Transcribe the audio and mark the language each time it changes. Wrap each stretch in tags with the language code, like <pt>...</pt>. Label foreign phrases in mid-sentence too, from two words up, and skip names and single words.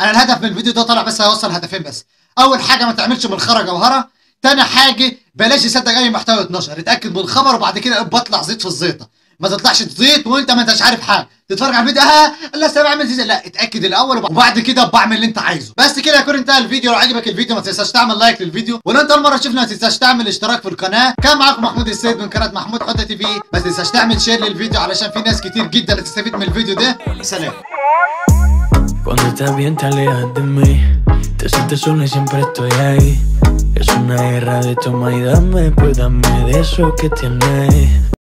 <ar>انا الهدف من الفيديو ده طالع بس هيوصل هدفين بس. اول حاجه ما تعملش من الخرا جوهره، تاني حاجه بلاش تصدق اي محتوى يتنشر، اتاكد من الخبر وبعد كده بطلع زيت في الزيطه، ما تطلعش تزيط وانت ما انتش عارف حاجه، تتفرج على الفيديو لا سامع اعمل زي لا، اتاكد الاول وبعد كده بعمل اللي انت عايزه. بس كده يكون انتهى الفيديو. لو عجبك الفيديو ما تنساش تعمل لايك للفيديو، ولو انت اول مره تشوفنا ما تنساش تعمل اشتراك في القناه. كان معاكم محمود السيد من قناه محمود حوده تي في، ما تنساش تعمل شير للفيديو علشان في ناس كتير جدا هتستفيد من الفيديو ده. سلام.</ar> <es>Cuando estás bien te alejas de mí, te sientes sola y siempre estoy ahí. Es una guerra de toma y dame, pues dame de eso que tienes.</es>